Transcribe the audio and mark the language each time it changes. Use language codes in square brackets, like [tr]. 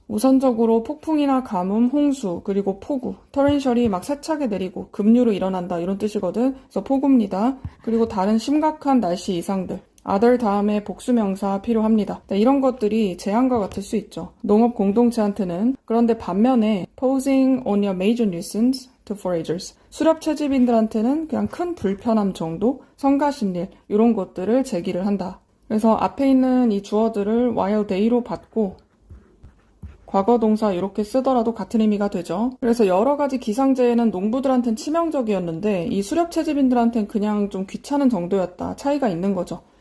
[ko] 우선적으로 폭풍이나 가뭄, 홍수, 그리고 폭우, 터렌셜이 막 세차게 내리고 급류로 일어난다 이런 뜻이거든. 그래서 폭우입니다. 그리고 다른 심각한 날씨 이상들. other 다음에 복수명사 필요합니다. 이런 것들이 재앙과 같을 수 있죠. 농업 공동체한테는. 그런데 반면에 [en] posing on a major nuisance to foragers. [ko] 수렵 채집인들한테는 그냥 큰 불편함 정도, 성가신일 이런 것들을 제기를 한다. 그래서 앞에 있는 이 주어들을 [en] while they [ko] 로 받고 과거 동사 이렇게 쓰더라도 같은 의미가 되죠. 그래서 여러 가지 기상재해는 농부들한테는 치명적이었는데 이 수렵 채집인들한테는 그냥 좀 귀찮은 정도였다. 차이가 있는 거죠.